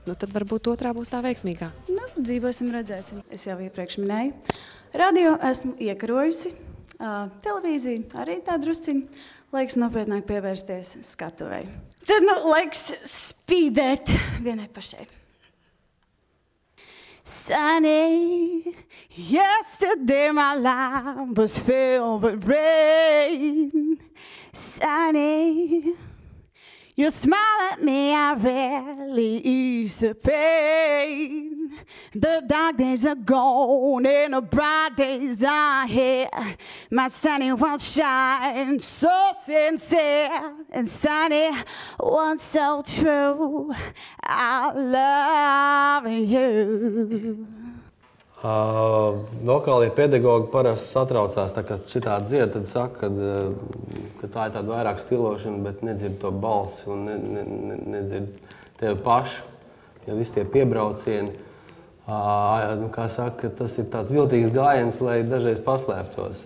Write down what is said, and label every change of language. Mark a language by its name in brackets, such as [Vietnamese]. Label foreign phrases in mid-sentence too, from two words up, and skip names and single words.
[Latvian] Nu, tad varbūt otrā būs tā veiksmīgā. Nu, dzīvosim, redzēsim. Es jau iepriekš minēju. Radio esmu iekarojusi. Televīzija arī tā drusciņ. Laiks nopietnāk pievērsties skatuvei. Tad, nu, laiks spīdēt vienai pašai. [English] Sunny, yesterday my life was filled with rain. Sunny, you smile at me, I rarely ease the pain. The dark days are gone and the bright days are here. My sunny will shine so sincere and sunny one so true. I love you. [Latvian] Vokālie pedagogi parasti satraucās, tā kā šitā dzied, tad saka, ka tā ir tāda vairāk stilošana, bet nedzird to balsi un nedzird tevi pašu, ja visi tie piebraucieni. Kā saka, tas ir tāds viltīgs gājiens, lai dažreiz paslēptos.